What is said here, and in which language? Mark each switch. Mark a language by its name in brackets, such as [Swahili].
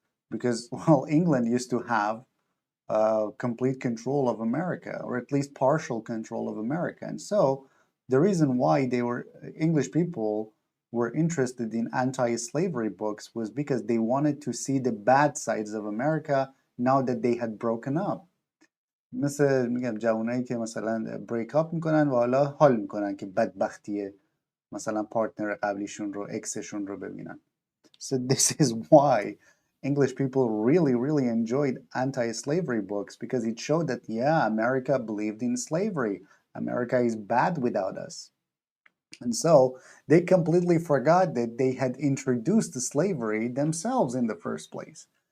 [English] Because, well, England used to have complete control of America, or at least partial control of America. And so the reason why English people were interested in anti-slavery books was because they wanted to see the bad sides of America now that they had broken up. [Persian] مثل میگم جوانایی که مثلا بریک اپ میکنن و حالا حال میکنن که بدبختی مثلا پارتنر قبلیشون رو اکسشون رو ببینن. [English] So this is why English people really, really enjoyed anti-slavery books, because it showed that, yeah, America believed in slavery. America is bad without us. And so they completely forgot that they had introduced the slavery themselves in the first place.